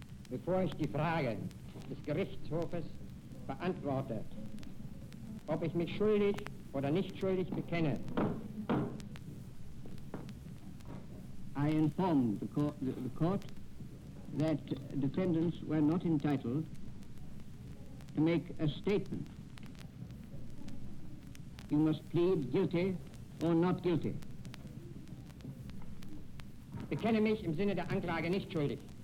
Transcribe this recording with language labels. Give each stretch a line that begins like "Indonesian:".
German: Bevor ich die Frage des Gerichtshofes beantworte, ob ich mich schuldig oder nicht schuldig bekenne,
English: I informed the court that defendants were not entitled to make a statement. You must plead guilty or not guilty.
German: Bekenne mich im Sinne der Anklage nicht schuldig.